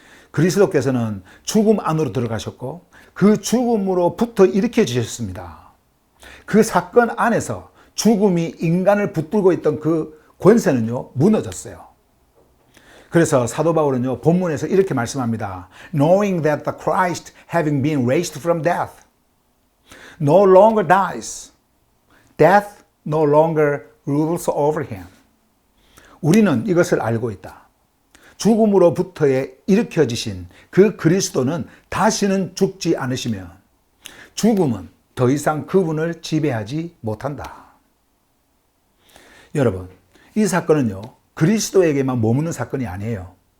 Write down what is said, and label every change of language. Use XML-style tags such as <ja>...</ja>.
<ko>그리스도께서는 죽음 안으로 들어가셨고 그 죽음으로부터 일으켜 주셨습니다. 그 사건 안에서 죽음이 인간을 붙들고 있던 그 권세는요, 무너졌어요. 그래서 사도 바울은요, 본문에서 이렇게 말씀합니다.</ko> <en>Knowing that the Christ having been raised from death no longer dies, death no longer rules over him.</en> <ko>우리는 이것을 알고 있다. 죽음으로부터의 일으켜지신 그 그리스도는 다시는 죽지 않으시며 죽음은 더 이상 그분을 지배하지 못한다. 여러분, 이 사건은요, 그리스도에게만 머무는 사건이 아니에요.</ko>